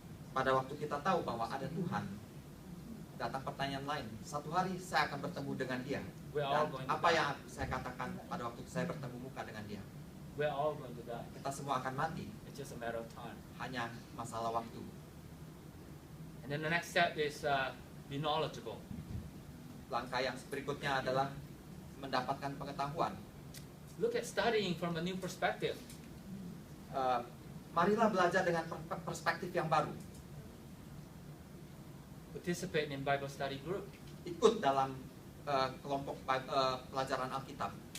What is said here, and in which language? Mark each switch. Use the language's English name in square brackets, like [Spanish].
[Indonesian] Pada waktu kita tahu bahwa ada Tuhan, datang pertanyaan lain. Satu hari saya akan bertemu dengan Dia. [English] We're all [Indonesian] Dan [English] going to [Indonesian] apa [English] die. [Indonesian] yang saya katakan pada waktu saya bertemu muka dengan Dia? [English] We're all going to die. [Indonesian] Kita semua akan mati. [English] It's just a matter of time. [Indonesian] Hanya masalah waktu. [English] And then the next step is be knowledgeable. [Indonesian] Langkah yang berikutnya adalah mendapatkan pengetahuan. [English] Look at studying from a new perspective. [Indonesian] Marilah belajar dengan perspektif yang baru. [English] Participate in Bible study group. [Indonesian] Ikut dalam kelompok pelajaran Alkitab.